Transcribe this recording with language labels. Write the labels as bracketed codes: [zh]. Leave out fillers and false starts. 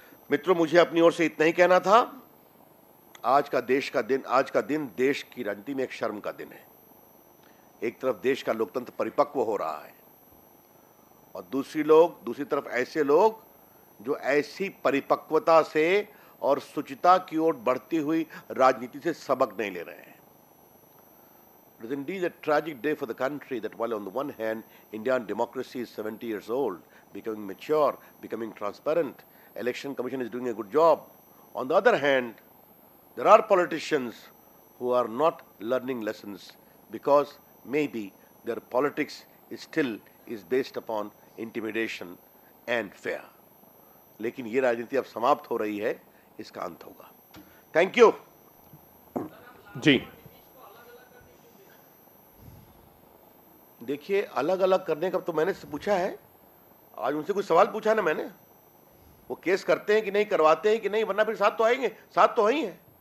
[hi] मित्रों, मुझे अपनी ओर से इतना ही कहना था। आज का दिन देश की राजनीति में एक शर्म का दिन है। एक तरफ देश का लोकतंत्र परिपक्व हो रहा है और दूसरी तरफ ऐसे लोग जो ऐसी परिपक्वता से और शुचिता की ओर बढ़ती हुई राजनीति से सबक नहीं ले रहे हैं। [en] It is indeed a tragic day for the country that while on the one hand Indian democracy is 70 years old, becoming mature, becoming transparent, election commission is doing a good job. On the other hand, there are politicians who are not learning lessons because maybe their politics is based upon intimidation and fear. [hi] लेकिन ये राजनीति अब समाप्त हो रही है, इसका अंत होगा। [en] thank you [hi] जी। देखिए, अलग अलग करने का तो मैंने पूछा है, आज उनसे कुछ सवाल पूछा ना मैंने, वो केस करते हैं कि नहीं, करवाते हैं कि नहीं, वरना फिर साथ तो आएंगे, साथ तो ही है।